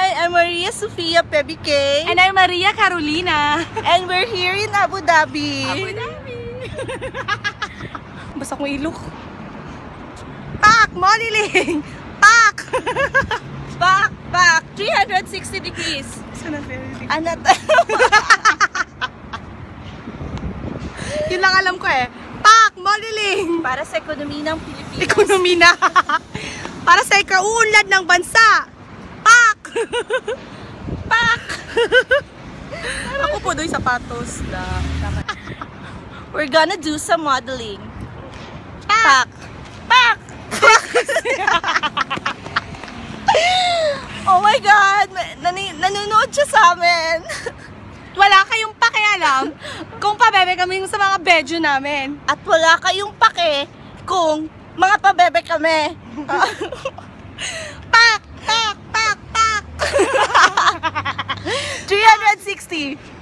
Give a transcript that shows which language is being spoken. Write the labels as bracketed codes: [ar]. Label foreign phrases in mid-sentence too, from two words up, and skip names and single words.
[en] I'm Maria Sofia Pebike. And I'm Maria Carolina. And we're here in Abu Dhabi. [tl] Abu Dhabi. Basta kong ilok. Pak! Modeling! Pak! Pak! Pak! 360 degrees. Anat. Yun lang alam ko eh. Pak! Modeling! Para sa ekonomi ng Pilipinas. Ekonomi na. Para sa ikaunlad ng bansa. Pak! Pak! Ako po do'y sapatos. [en] We're gonna do some modeling. [tl] Pak! Pak! Pak! [en] Oh my God! [tl] Nanonood siya sa amin. Wala kayong pakialam kung pabebe kami sa mga bedyo namin. At wala kayong pake kung mga pabebe kami. Pak! Pak! Pak! Pak! 360.